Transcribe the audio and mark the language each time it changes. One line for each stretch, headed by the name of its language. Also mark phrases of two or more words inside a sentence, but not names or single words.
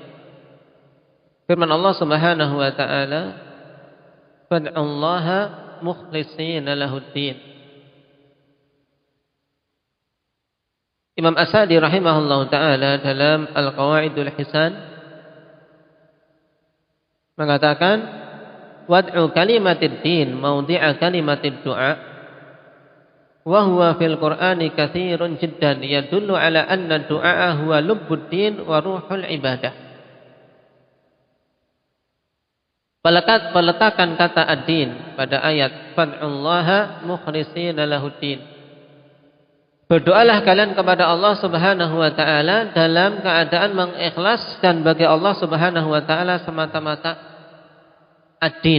Indonesian: Firman Allah
Arabic: سبحانه وتعالى, "فادعوا الله مخلصين له الدين."
Indonesian: Imam As-Sa'di
Arabic: رحمه الله تعالى
Indonesian: dalam Al-Qawaidul Hisan mengatakan,
Arabic: "وضع كلمة الدين موضع كلمة الدعاء وهو في القرآن كثير جدا يدل على أن الدعاء هو لب الدين وروح العبادة."
Indonesian: Peletakan kata ad-din pada ayat
Arabic: فادعوا الله مخلصين له الدين.
Indonesian: Berdoalah kalian kepada Allah
Arabic: سبحانه وتعالى
Indonesian: dalam keadaan mengikhlaskan bagi Allah Subhanahu wa taala semata-mata ad-din.